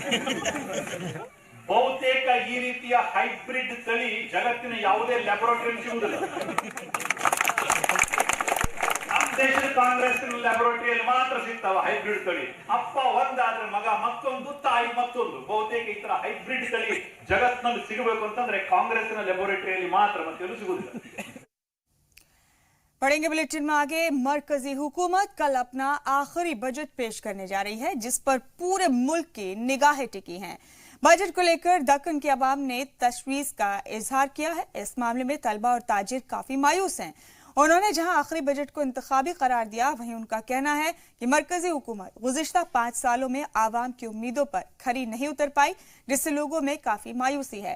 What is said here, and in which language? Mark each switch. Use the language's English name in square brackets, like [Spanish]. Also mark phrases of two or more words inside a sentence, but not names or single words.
[Kannada] ಬಹುತೇಕ ಈ ರೀತಿಯ ಹೈಬ್ರಿಡ್ ತಳಿ ಜಗತ್ತಿನ ಯಾವುದೇ ಲ್ಯಾಬೊರೇಟರಿ ಸಿಗುವುದಿಲ್ಲ. ನಮ್ಮ ದೇಶದ ಕಾಂಗ್ರೆಸ್ ಲ್ಯಾಬೊರೇಟರಿಯಲ್ಲಿ ಮಾತ್ರ ಸಿಗ್ತಾವ ಹೈಬ್ರಿಡ್ ತಳಿ. ಅಪ್ಪ ಒಂದಾದ್ರೆ ಮಗ ಮತ್ತೊಂದು, ತಾಯಿ ಮತ್ತೊಂದು. ಬಹುತೇಕ ಈ ತರ ಹೈಬ್ರಿಡ್ ತಳಿ ಜಗತ್ತಿನಲ್ಲಿ ಸಿಗಬೇಕು ಅಂತಂದ್ರೆ ಕಾಂಗ್ರೆಸ್ನ ಲ್ಯಾಬೊರೇಟರಿಯಲ್ಲಿ ಮಾತ್ರ, ಮತ್ತೆ ಎಲ್ಲೂ सिगुदिल्ला। [Urdu] پڑھیں گے بلیٹن میں آگے. مرکزی حکومت کل اپنا آخری بجٹ پیش کرنے جا رہی ہے، جس پر پورے ملک کی نگاہیں ٹکی ہیں. بجٹ کو لے کر دکن کی عوام نے تشویش کا اظہار کیا ہے. اس معاملے میں طلبہ اور تاجر کافی مایوس ہیں۔ انہوں نے جہاں آخری بجٹ کو انتخابی قرار دیا، وہیں ان کا کہنا ہے کہ مرکزی حکومت گزشتہ 5 سالوں میں عوام کی امیدوں پر کھری نہیں اتر پائی، جس سے لوگوں میں کافی مایوسی ہے.